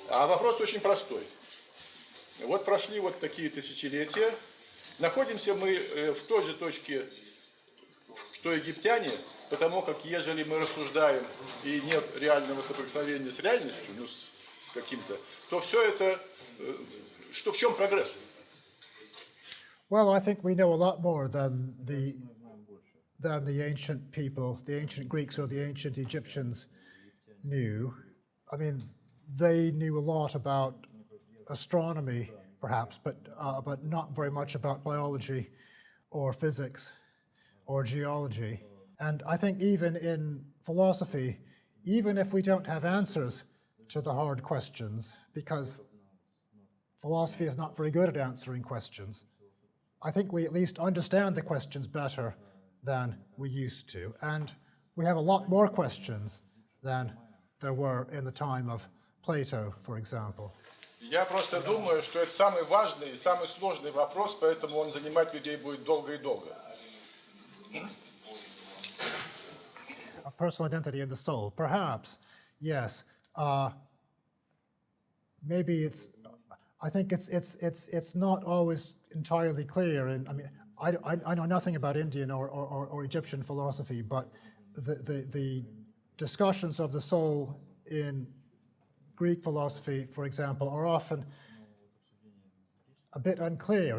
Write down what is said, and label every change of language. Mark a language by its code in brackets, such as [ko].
[ru] А вопрос очень простой. Вот прошли вот такие тысячелетия, находимся мы в той же точке, что египтяне, потому как ежели мы рассуждаем и нет реального соприкосновения с реальностью, ну, с каким-то, то все это, что в чем прогресс? [en] Well, I think we know a lot more than the ancient people, the ancient Greeks or the ancient Egyptians knew. I mean, they knew a lot about astronomy, perhaps, but not very much about biology or physics or geology. And I think even in philosophy, even if we don't have answers to the hard questions, because philosophy is not very good at answering questions, I think we at least understand the questions better than we used to. And we have a lot more questions than there were in the time of Plato, for example. [ru] Я просто думаю, что это самый важный и самый сложный вопрос, поэтому он занимать людей будет долго и долго. [en] A personal identity in the soul, perhaps, yes. Maybe it's. I think it's not always entirely clear. And I mean, I know nothing about Indian or Egyptian philosophy, but the discussions of the soul in Greek philosophy, for example, are often a bit unclear.